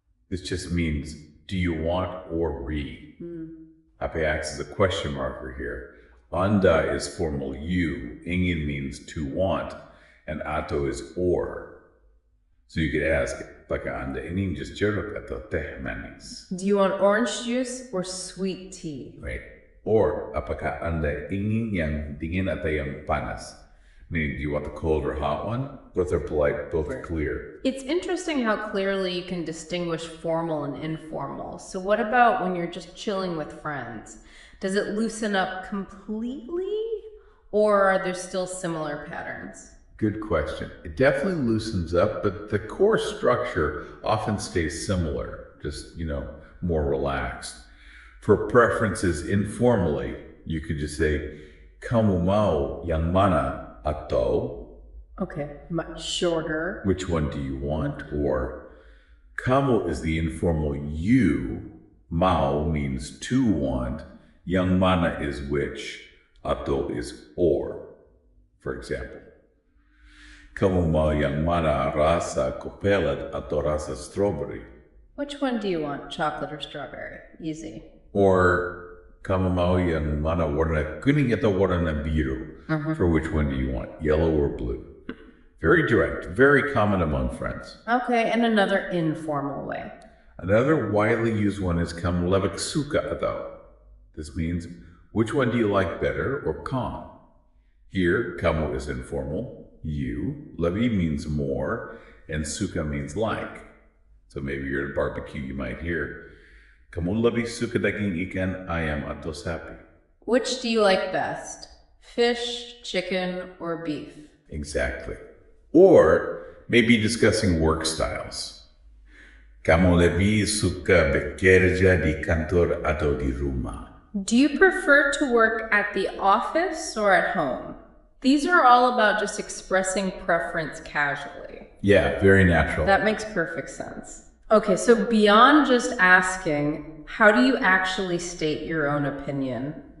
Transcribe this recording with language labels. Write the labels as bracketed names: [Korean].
[English] This just means, do you want or read? Ape acts as a question marker here. Anda is formal you. Ingin means to want. and atau is or. So you could ask, [Indonesian] apakah Anda ingin jus jeruk atau teh manis? [English] Do you want orange juice or sweet tea? Right. [Indonesian] Or, apakah Anda ingin yang dingin atau yang panas? [English] Meaning, do you want the cold or hot one? Both are polite, both are clear. It's interesting how clearly you can distinguish formal and informal. So what about when you're just chilling with friends? Does it loosen up completely, or are there still similar patterns? Good question. It definitely loosens up, but the core structure often stays similar, just, more relaxed. For preferences informally, you could just say, [Indonesian] kamu mau yang mana? Atau, [English] Okay, much shorter. which one do you want? Or, kamu is the informal you, mau means to want, yang mana is which, atau is or. For example, [Indonesian] kamu mau yang mana, rasa coconut atau rasa strawberry? [English] Which one do you want, chocolate or strawberry? Easy. [Indonesian] Or, kamu mau yang mana, warna kuning atau warna biru? [English] For which one do you want, yellow or blue? Very direct, very common among friends. Okay, and another informal way. Another widely used one is [Indonesian] kamu lebih suka atau. [English] This means, which one do you like better or kan? Here, kamu is informal, you, lebih means more, and suka means like. So maybe you're at a barbecue, you might hear, [Indonesian] kamu lebih suka daging ikan, ayam atau sapi? [English] Which do you like best? Fish, chicken, or beef? Exactly. Or maybe discussing work styles. [Indonesian] Kamu lebih suka bekerja di kantor atau di rumah? [English] Do you prefer to work at the office or at home? These are all about just expressing preference casually. Yeah, very natural. That makes perfect sense. Okay, so beyond just asking, how do you actually state your own opinion?